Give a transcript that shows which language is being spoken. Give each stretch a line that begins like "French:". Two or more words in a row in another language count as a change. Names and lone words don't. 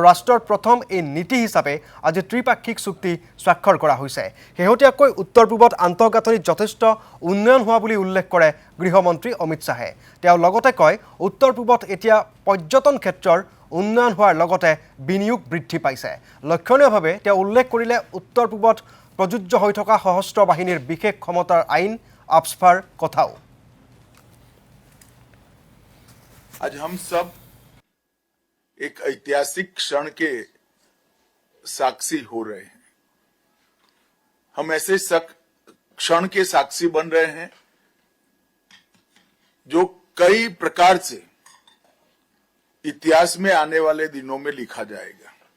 Assamese: ৰাষ্ট্ৰৰ প্ৰথম এই নীতি হিচাপে আজি ত্ৰিপাক্ষিক চুক্তি স্বাক্ষৰ কৰা হৈছে শেহতীয়াকৈ উত্তৰ পূবত আন্তঃগাঁথনিত যথেষ্ট উন্নয়ন হোৱা বুলি উল্লেখ কৰে গৃহমন্ত্ৰী অমিত শাহে তেওঁ লগতে কয় উত্তৰ পূবত এতিয়া পৰ্যটন ক্ষেত্ৰৰ উন্নয়ন হোৱাৰ লগতে বিনিয়োগ বৃদ্ধি পাইছে লক্ষণীয়ভাৱে তেওঁ উল্লেখ কৰিলে উত্তৰ পূবত প্ৰযোজ্য হৈ থকা সশস্ত্ৰ বাহিনীৰ বিশেষ ক্ষমতাৰ আইন আপস্ফাৰ কথাও
Hindi: आज हम सब एक ऐतिहासिक क्षण के साक्षी हो रहे हैं हम ऐसे क्षण के साक्षी बन रहे हैं जो कई प्रकार से इतिहास में आने वाले दिनों में लिखा जाएगा